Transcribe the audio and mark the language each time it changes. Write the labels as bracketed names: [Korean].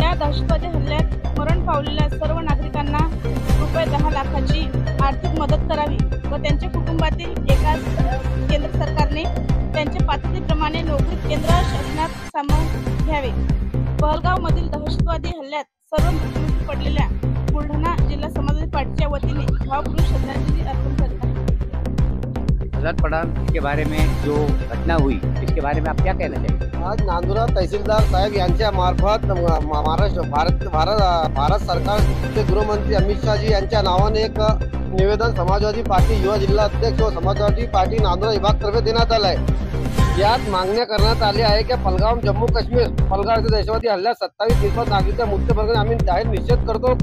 [Marathi] या दहशतवादी हल्ल्यात मरण पावलेल्या सर्व नागरिकांना ₹10 लाखाची आर्थिक मदत करावी व त्यांच्या कुटुंबातील एकाच केंद्र सरकारने त्यांच्या पात्रतेप्रमाणे नोकरी केंद्र शासनात सामावून घ्यावे। पहलगाव मधील दहशतवादी हल्ल्यात सर्व मृत्युमुखी पडलेल्या बुलढाणा जिल्हा समाजवादी पार्टीच्या वतीने भावपूर्ण श्रद्धांजली अर्पण करत आहे। [Hindi] आज़ाद पठान के बारे में जो घटना हुई, इसके बारे में आप क्या कहना चाहिए? [Marathi] आज नांदुरा तहसीलदार साहेब यांच्या मार्फत महाराष्ट्र भारत सरकारचे गृहमंत्री अमित शाह जी यांच्या नावाने एक निवेदन समाजवादी पार्टी युवा जिल्हा अध्यक्ष व समाजवादी पार्टी नांदुरा विभागातर्फे देण्यात आलं आहे। यात मागण्या करण्यात आली आहे की पहलगाव जम्मू काश्मीर पहलगाव येथे दहशतवादी हल्ल्यात 27 निर्भीक नागरिकांच्या मृत्यू प्रकरणी आम्ही जाहीर निषेध करतो।